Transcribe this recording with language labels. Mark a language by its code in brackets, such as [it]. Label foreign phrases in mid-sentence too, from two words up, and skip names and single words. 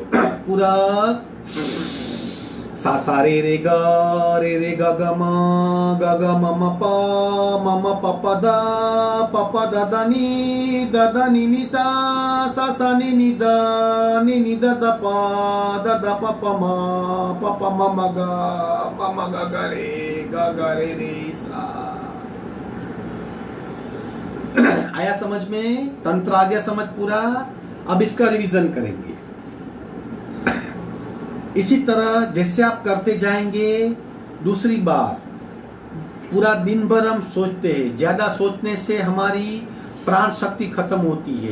[hi] पूरा सा सा रे ग ग म म प प द द नी द नी सा सा नी द द प द प म म ग ग रे सा। आया समझ में? तंत्र आ गया समझ पूरा? अब इसका रिवीजन करेंगे। इसी तरह जैसे आप करते जाएंगे। दूसरी बात, पूरा दिन भर हम सोचते हैं, ज्यादा सोचने से हमारी प्राण शक्ति खत्म होती है।